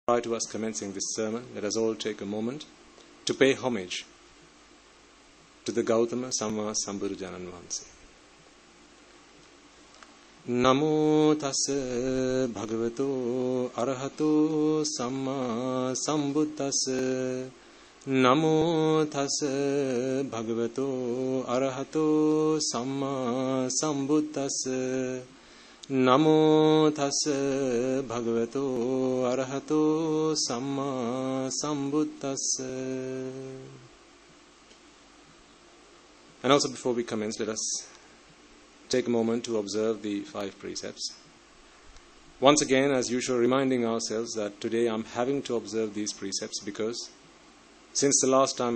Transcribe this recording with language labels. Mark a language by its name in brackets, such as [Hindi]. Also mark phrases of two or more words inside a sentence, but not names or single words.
[English] Prior to us commencing this sermon, let us all take a moment to pay homage to the Gautama Samma Sambuddhajanan Vahanse. [Pali] Namo tassa bhagavato arahato samma sambuddhassa. Namo tassa bhagavato arahato samma sambuddhassa. Namo tassa bhagavato arahato samma sambuddhassa. [English] And also before we commence, let us take a moment to observe the 5 precepts. Once again, as usual, reminding ourselves that today I'm having to observe these precepts because since the last time